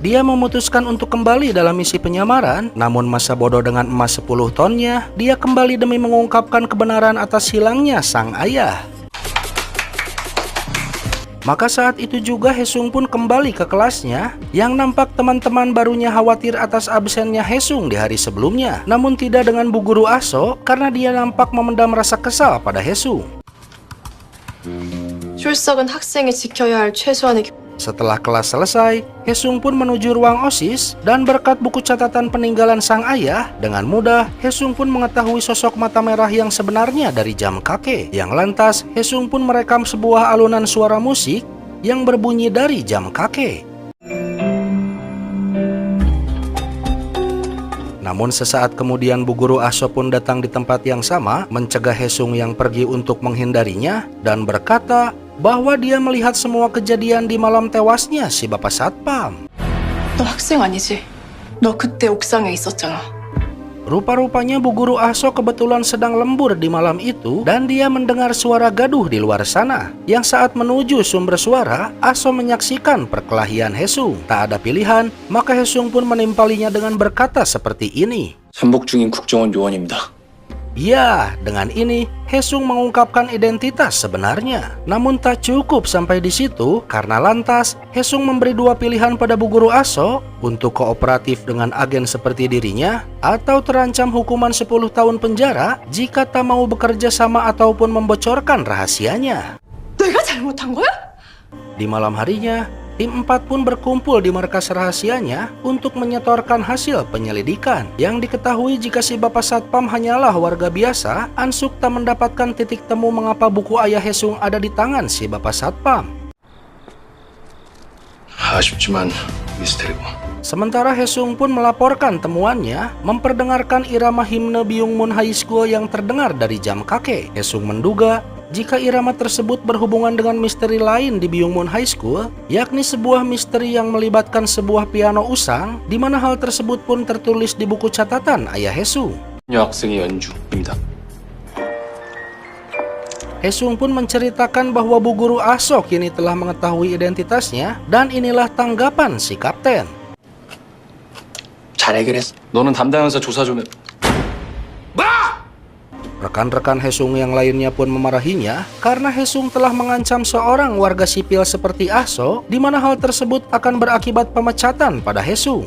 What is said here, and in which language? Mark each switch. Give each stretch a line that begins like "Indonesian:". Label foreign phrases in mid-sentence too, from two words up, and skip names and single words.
Indonesian: Dia memutuskan untuk kembali dalam misi penyamaran, namun masa bodoh dengan emas 10 tonnya, dia kembali demi mengungkapkan kebenaran atas hilangnya sang ayah. Maka saat itu juga Haesung pun kembali ke kelasnya, yang nampak teman-teman barunya khawatir atas absennya Haesung di hari sebelumnya. Namun tidak dengan Bu Guru Aso, karena dia nampak memendam rasa kesal pada Haesung.
Korean: 출석은 학생이 지켜야 할 최소한의
Indonesian: Setelah kelas selesai, Haesung pun menuju ruang OSIS, dan berkat buku catatan peninggalan sang ayah, dengan mudah Haesung pun mengetahui sosok mata merah yang sebenarnya dari jam kakek. Yang lantas, Haesung pun merekam sebuah alunan suara musik yang berbunyi dari jam kakek. Namun sesaat kemudian Bu Guru Aso pun datang di tempat yang sama, mencegah Haesung yang pergi untuk menghindarinya, dan berkata bahwa dia melihat semua kejadian di malam tewasnya si Bapak Satpam.
Korean: 너 학생 아니지? 너 그때 옥상에 있었잖아.
Indonesian: Rupa-rupanya Bu Guru Aso kebetulan sedang lembur di malam itu, dan dia mendengar suara gaduh di luar sana. Yang saat menuju sumber suara, Aso menyaksikan perkelahian Haesung. Tak ada pilihan, maka Haesung pun menimpalinya dengan berkata seperti ini.
Korean: 잠복 중인 국정원 요원입니다.
Indonesian: Ya, dengan ini Haesung mengungkapkan identitas sebenarnya. Namun tak cukup sampai di situ, karena lantas Haesung memberi dua pilihan pada Bu Guru Aso untuk kooperatif dengan agen seperti dirinya, atau terancam hukuman 10 tahun penjara jika tak mau bekerja sama ataupun membocorkan rahasianya.
Korean: 내가 잘못한 거야?
Indonesian: Di malam harinya, tim 4 pun berkumpul di markas rahasianya untuk menyetorkan hasil penyelidikan. Yang diketahui jika si Bapak Satpam hanyalah warga biasa, Ansuk tak mendapatkan titik temu mengapa buku ayah Haesung ada di tangan si Bapak Satpam.
Korean: 아쉽지만 미스테리고.
Indonesian: Sementara Haesung pun melaporkan temuannya, memperdengarkan irama himne Byungmun High School yang terdengar dari jam kakek. Haesung menduga jika irama tersebut berhubungan dengan misteri lain di Byungmun High School, yakni sebuah misteri yang melibatkan sebuah piano usang, di mana hal tersebut pun tertulis di buku catatan ayah Haesung.
Korean: 여학생의 연주입니다.
Indonesian: Haesung pun menceritakan bahwa Bu Guru Aso kini telah mengetahui identitasnya, dan inilah tanggapan si kapten.
Korean: 잘 해결했어. 너는 담당 형사 조사 좀 해.
Indonesian: Rekan-rekan Haesung yang lainnya pun memarahinya karena Haesung telah mengancam seorang warga sipil seperti Aso, di mana hal tersebut akan berakibat pemecatan pada Haesung.